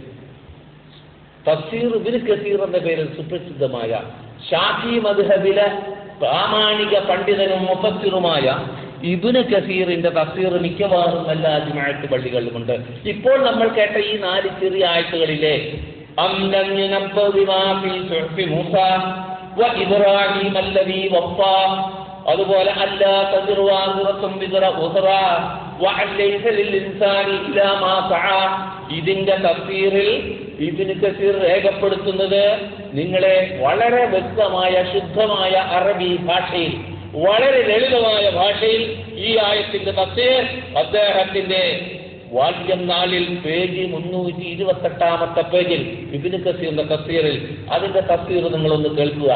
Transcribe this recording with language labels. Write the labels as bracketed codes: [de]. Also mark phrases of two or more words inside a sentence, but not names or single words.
[ml] ഇബ്നു കസീർ എന്ന പേരിൽ സുപ്രസിദ്ധമായ ഷാഫി മദ്ഹബിലെ പ്രാമാണിക പണ്ഡിതനും മുഫസ്സിറുമായ ഇബ്നു കസീറിന്റെ തഫ്സീർ മിക്കവാറും എല്ലാ ജുമാഅത്ത് പള്ളികളിലുമുണ്ട്. ഇപ്പോൾ നമ്മൾ കേട്ട ഈ 4 ചെറിയ ആയത്തുകളിലെ [ar] أَمْلَمْ يُنَبَّأْ بِمَا فِي صُحُفِ مُوسَى وَإِبْرَاهِيمَ الَّذِي وَفَّى അതുപോലെ ألا تزر وازرة وزر أخرى وأن ليس للإنسان إلا ما سعى. [ml] ഇതിന്റെ തഫ്സീറിൽ ഇബ്നു കസീർ രേഖപ്പെടുത്തുന്നത് നിങ്ങളെ വളരെ വ്യക്തമായ ശുദ്ധമായ അറബി ഭാഷയിൽ, വളരെ ലളിതമായ ഭാഷയിൽ ഈ ആയത്തിന്റെ തഫ്സീർ അദ്ദേഹത്തിന്റെ വാല്യം 4 പേജ് 328 പേജിൽ ഇബ്നു കസീറിന്റെ തഫ്സീറിൽ അതിന്റെ തഫ്സീർ നിങ്ങളൊന്ന് കേൾക്കുക.